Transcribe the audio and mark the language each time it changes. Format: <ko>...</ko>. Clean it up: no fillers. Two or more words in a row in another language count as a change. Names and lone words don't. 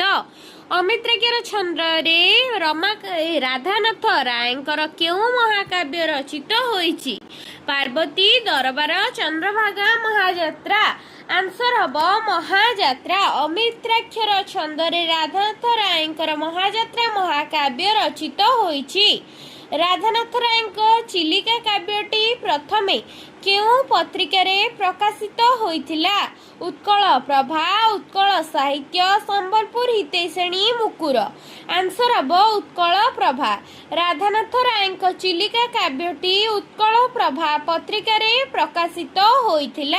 <or>ଅମିତ୍ରାକ୍ଷର ଛନ୍ଦ ରେ ରାଧାନାଥ ରାୟଙ୍କର କେଉଁ ମହାକାବ୍ୟ ରଚିତ ହୋଇଛି? ପାର୍ବତୀ, ଦରବାର, ଚନ୍ଦ୍ରଭାଗା, ମହାଯାତ୍ରା। ଆନ୍ସର ହମ ମହାଯାତ୍ରା। ଅମିତ୍ରାକ୍ଷର ଛନ୍ଦ ରେ ରାଧାନାଥ ରାୟଙ୍କର ମହାଯାତ୍ରା ମହାକାବ୍ୟ ରଚିତ ହୋଇଛି। ରାଧାନାଥ ରାୟଙ୍କ ଚିଲିକା କାବ୍ୟଟି ପ୍ରଥମେ କେଉଁ ପତ୍ରିକାରେ ପ୍ରକାଶିତ ହୋଇଥିଲା? ଉତ୍କଳ ପ୍ରଭା, ଉତ୍କଳ ସାହିତ୍ୟ, ସମ୍ବଲପୁର ହିତୈଷିଣୀ, ମୁକୁର। ଆନ୍ସର ହେବ ଉତ୍କଳ ପ୍ରଭା। ରାଧାନାଥ ରାୟଙ୍କ ଚିଲିକା କାବ୍ୟଟି ଉତ୍କଳ ପ୍ରଭା ପତ୍ରିକାରେ ପ୍ରକାଶିତ ହୋଇଥିଲା।</or>